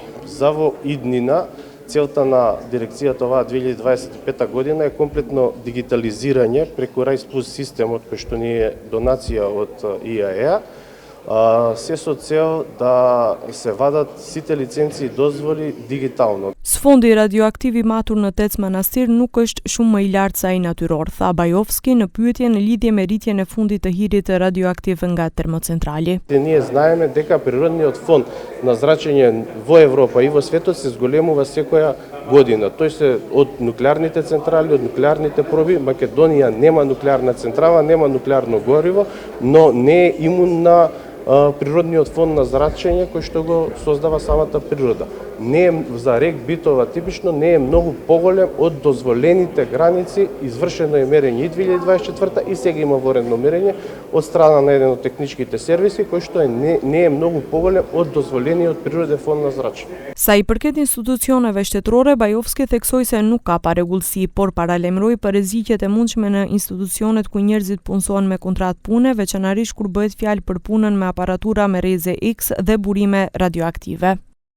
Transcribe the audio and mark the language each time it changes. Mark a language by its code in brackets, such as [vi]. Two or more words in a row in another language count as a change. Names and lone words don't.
[mk] За во иднина, целта на дирекцијата оваа 2025 година е комплетно дигитализирање преку RISE Plus системот кој што ни е донација од ИАЕА, се со цел да се вадат сите лиценци и дозволи дигитално. [sq] Sfondi radioaktiv i matur në Tec Manastir nuk është shumë më i lartë se ai natyror, tha Bajovski në pyetje në lidhje me rritjen e fundit të hirit radioaktiv nga termocentrali. [mk] Ние знаеме дека природниот фонд на зрачење во Европа и во светот се зголемува секоја година. Тој се од нуклеарните централи, од нуклеарните проби. Македонија нема нуклеарна централа, нема нуклеарно гориво, но не е имунна природниот фонд на зрачење кој што го создава самата природа. Не е за рек Битова типично, не е многу поголем од дозволените граници, извршено е мерење и 2024 и сега има воредно мерење од страна на еден од техничките сервиси кој што не е многу поголем од дозволениот природен фонд на зрачење. [sq] Sa i përket institucioneve shtetërore, Bajovski theksoi se nuk ka parregullsi, por paralemroi për rreziqet e mundshme në institucionet ku njerëzit punësohen me kontratë pune, veçanërisht kur bëhet fjalë për punën me aparatura me rreze X dhe burime radioaktive.